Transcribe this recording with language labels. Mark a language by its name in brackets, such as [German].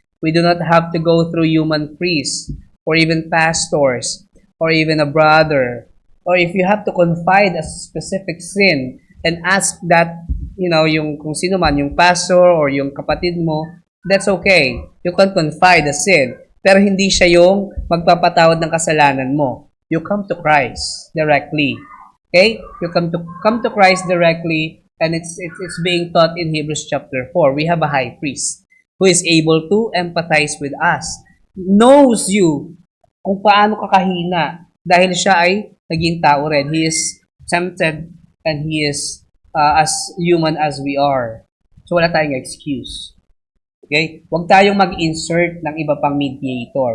[English] We do not have to go through human priests or even pastors or even a brother. Or if you have to confide a specific sin and ask that, [Filipino] yung kung sino man, yung pastor or yung kapatid mo, [English] that's okay. You can confide a sin. [Filipino] Pero hindi siya yung magpapatawad ng kasalanan mo. [English] You come to Christ directly. Okay? You come to Christ directly, and it's being taught in Hebrews chapter 4. We have a high priest who is able to empathize with us. Knows you [Filipino] kung paano kakahina dahil siya ay naging tao rin. [English] He is tempted and he is as human as we are. [Filipino] So wala tayong excuse. Okay? Huwag tayong mag-insert ng iba pang mediator.